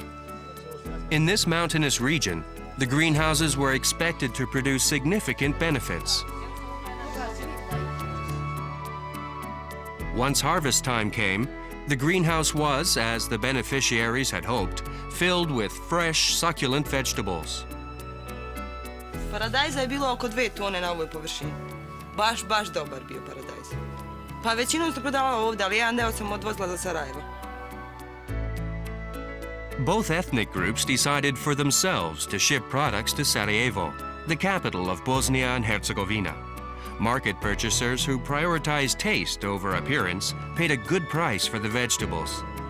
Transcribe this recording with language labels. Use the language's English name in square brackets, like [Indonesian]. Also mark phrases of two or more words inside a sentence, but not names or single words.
[English] In this mountainous region, the greenhouses were expected to produce significant benefits. Once harvest time came, the greenhouse was, as the beneficiaries had hoped, filled with fresh, succulent vegetables. [Bosnian] Paradajza je bilo oko 2 tone na ovoj površini. Baš dobar bio paradajz. Pa većinom se prodavala ovdje, ali jedan deo sam odvozila za Sarajevo. [English] Both ethnic groups decided for themselves to ship products to Sarajevo, the capital of Bosnia and Herzegovina. Market purchasers who prioritized taste over appearance paid a good price for the vegetables.